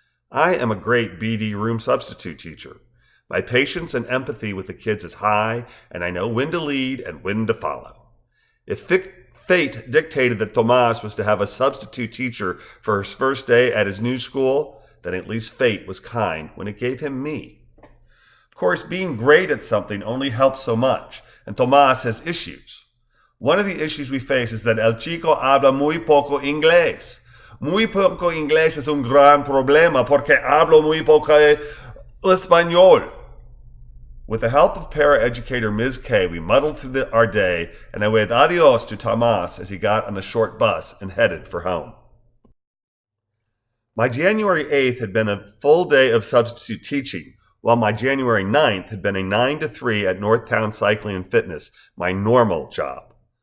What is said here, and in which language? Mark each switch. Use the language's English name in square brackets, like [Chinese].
[English] I am a great BD room substitute teacher. My patience and empathy with the kids is high, and I know when to lead and when to follow. If fate dictated that Tomas was to have a substitute teacher for his first day at his new school, then at least fate was kind when it gave him me. Of course, being great at something only helps so much, and Tomas has issues. One of the issues we face is that [Spanish] el chico habla muy poco inglés. Muy poco inglés es un gran problema porque hablo muy poco español. [English] With the help of paraeducator Ms. K, we muddled through our day, and I waved adios to Tomas as he got on the short bus and headed for home. My January 8th had been a full day of substitute teaching, while my January 9th had been a 9 to 3 at Northtown Cycling and Fitness, my normal job.